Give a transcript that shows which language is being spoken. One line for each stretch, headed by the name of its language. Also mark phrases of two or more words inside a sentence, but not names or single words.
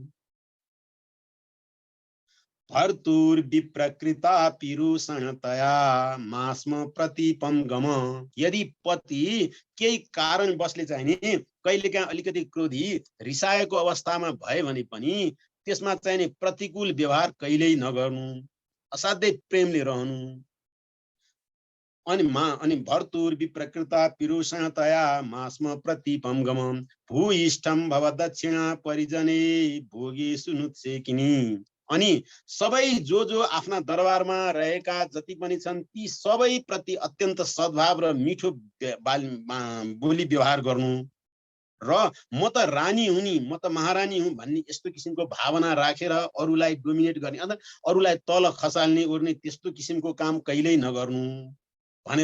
Sanskrit: भर्तुर्विप्रकृता पिरुषणतया मास्म प्रतीपम गम,
Nepali: यदि पति केही कारण बसले चाहिँ नि कहिलेकाहीँ अलिकति क्रोधी रिसाएको अवस्थामा भए भने पनि त्यसमा चाहिँ नि प्रतिकूल व्यवहार कहिल्यै नगर्नु, असाध्यै प्रेमले रहनु।
Sanskrit: अनि भर्तुर विप्रकृता पिरुषतया मास्म प्रतिपम गमम भूइष्ठम भव दक्षिणा परिजने भोगी सुनुत्सेकिनी।
Nepali: अनि सबै जो आफ्ना दरबारमा रहेका जति पनि छन् ती सबै प्रति अत्यन्त सद्भाव र मिठो बोली व्यवहार गर्नु र म त रानी हुँ नि, म त महारानी हुँ भन्ने यस्तो किसिमको भावना राखेर अरूलाई डोमिनेट गर्ने अथवा अरूलाई तल खसाल्ने ओर्ने त्यस्तो किसिमको काम कहिल्यै नगर्नु भनेर।